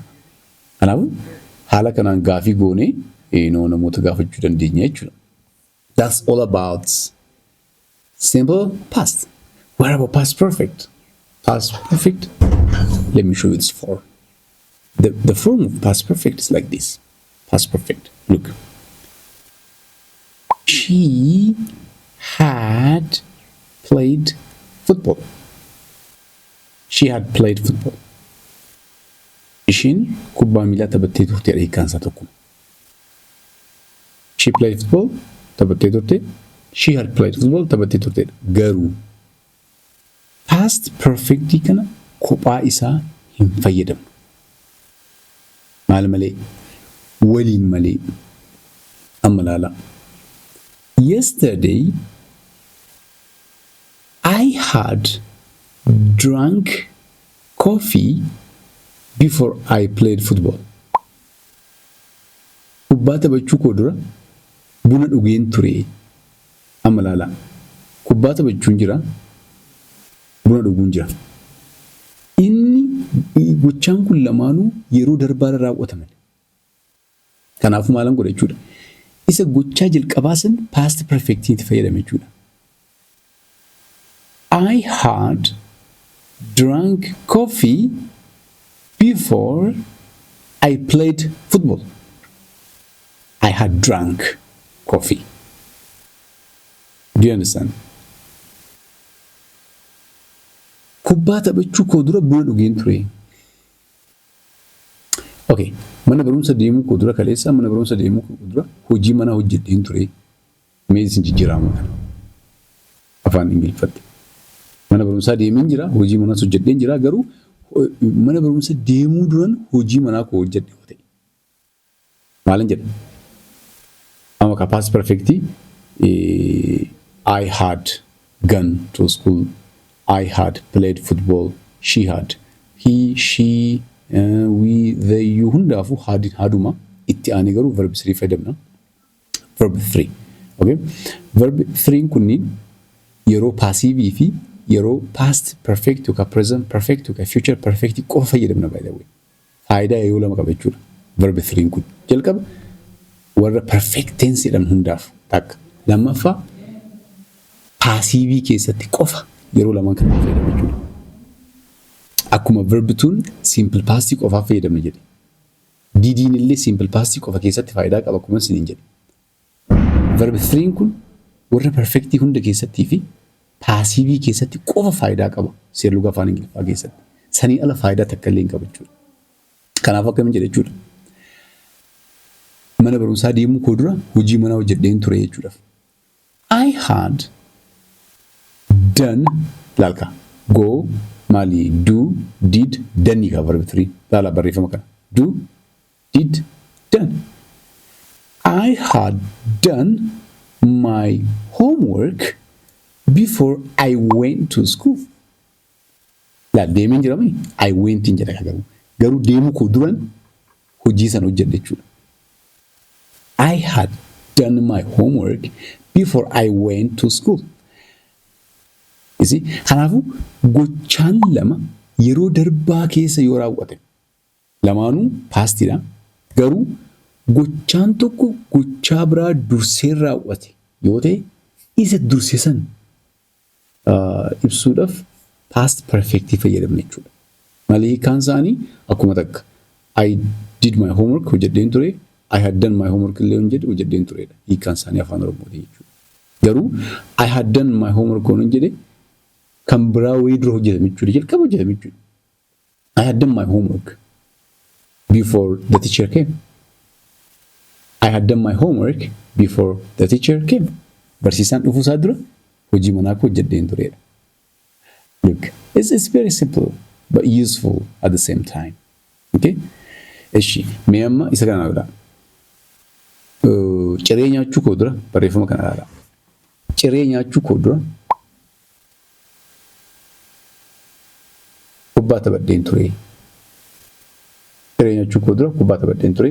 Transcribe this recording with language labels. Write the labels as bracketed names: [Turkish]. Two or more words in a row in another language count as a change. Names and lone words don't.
[Oromo] Kanaafuu haala kanaan gaafii goonee namoota gaafachuu dandeenya jechuudha. [English] That's all about simple past. What about past perfect? Past perfect. Let me show you this form. The form of past perfect is like this. Past perfect. Look. She had played football. She had played football. [Oromo] Ishiin kubbaa miilaa taphattee turte hiikkaansaa tokkuma. [English] She played football. [Oromo] Taphattee turte. She had played football. Taphattee turte. Garuu [English] past perfect [Oromo] kana kophaa isaa hin fayyadamu. Maal malee? Waliin malee. Amma laala. [English] Yesterday I had drunk coffee before I played football. [Oromo] Kubbaa taphachuu koo dura buna dhugeen ture. Amma laala. Kubbaa taphachuun jira. Buna dhuguun jira. Inni gochaan kun lamaanuu yeroo darbaara raawwataman. Kanaafuu maalan godha jechuudha. Isa gochaa jalqabaa san [English] past perfect [Oromo] itti fayyadame jechuudha. [English] I had drunk coffee before I played football. I had drunk coffee. Do you understand? [Oromo] Kubbaa taphachuu koo dura buna dhugeen ture. Okay. Mana barumsa deemuu koo dura kaleessa mana barumsa deemuu koo dura hojii mana hojjedheen ture. Mee isin jijjiiramu kana. Afaan Ingiliffatti. Mana barumsaa deemeen jira, hojii manaas hojjedheen jira garuu mana barumsa deemuu duran hojii manaa koo hojjedhe yoo ta'e. Maalan jedha? Amma ka [English] past perfect I had gone to school. I had played football. She had. He, she, we, they, you [Oromo] hundaafu haduma itti aanee garuu verb 3 fayyadamna. Verb 3. Okay? Verb 3 kunniin yeroo passive fi yeroo [English] past perfect [Oromo] yookaan [English] present perfect [Oromo] yookaan [English] future perfect [Oromo] qofa fayyadamna [English] by the way. [Oromo] Faayidaa yoo lama qaba jechuudha. Verb 3 kun jalqaba warra [English] perfect tense [Oromo] jedhan hundaaf takka. Lammaffaa passive keessatti qofa yeroo lamaan kan fayyadamu jechuudha. Akkuma [English] verb 2 simple past [Oromo] qofa fayyadamna jedhe. Didiin illee [English] simple past [Oromo] qofa keessatti faayidaa qaba akkuma isin jedhe. Verb 3 kun warra perfect hunda keessattii fi passive keessatti qofa faayidaa qaba. Seerluga afaan Ingiliffaa keessatti. Sanii ala faayidaa takka illee hin qabu jechuudha. Kanaaf akkamiin jedhe jechuudha. Mana barumsaa deemuu koo dura hojii manaa hojjedheen ture jechuudha. [English] I had done lalka go mali do did done ka verb 3 [Oromo] lala barreeffama kana [English] do did done. I had done my homework before I went to school. [Oromo] La deemeen jirami [English] I went [Oromo] in jedha garuu deemuu koo duran hojii san hojjedhe jechuudha. [English] I had done my homework before I went to school. You see, [Oromo] kanaafuu gochaan lama yeroo darbaa keessa yoo raawwate lamaanuu paastidha. Garuu gochaan tokko gochaa biraa dursee raawwate yoo ta'e isa dursee san ibsuudhaaf [English] past perfect [Oromo] fayyadamna jechuudha. Malee kan isaanii akkuma takka [English] I did my homework [Oromo] hojjedheen ture. [English] I had done my homework [Oromo] illee hojjedheen turedha. Hiikaan isaanii afaan Oromoo jechuudha. Garuu [English] I had done my homework [Oromo] on jedhe kan biraa wayii dura hojjetame jechuudha. Jalqaba hojjetame jechuudha. [English] I had done my homework before the teacher came. I had done my homework before the teacher came. [Oromo] Barsiisaan dhufuu isaa dura hojii manaa koo hojjedheen tureedha. [English] Look, it's very simple but useful at the same time. Okay? [Oromo] Eshi, mee amma isa kana godha. Ciree nyaachuu koo dura barreeffama kana ilaala. Ciree nyaachuu koo dura kubbaa taphadheen ture. Ciree nyaachuu koo dura kubbaa taphadheen ture.